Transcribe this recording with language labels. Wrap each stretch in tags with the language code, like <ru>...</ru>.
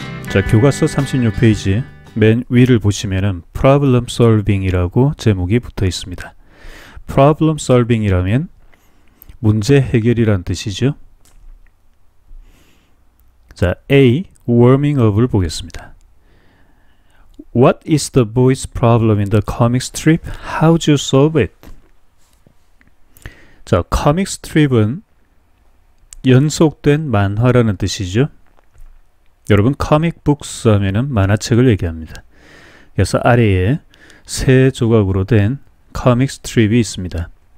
<ko>자, 교과서 36페이지 맨 위를 보시면은 Problem Solving 이라고 제목이 붙어 있습니다. Problem Solving 이라면 문제 해결이란 뜻이죠. 자, A. Warming up을 보겠습니다.</ko> <en>What is the boy's problem in the comic strip? How'd you solve it?</en> <ko>자, comic strip은 연속된 만화라는 뜻이죠. 여러분, comic books 하면은 만화책을 얘기합니다. 그래서 아래에 세 조각으로 된 comic strip이 있습니다.</ko>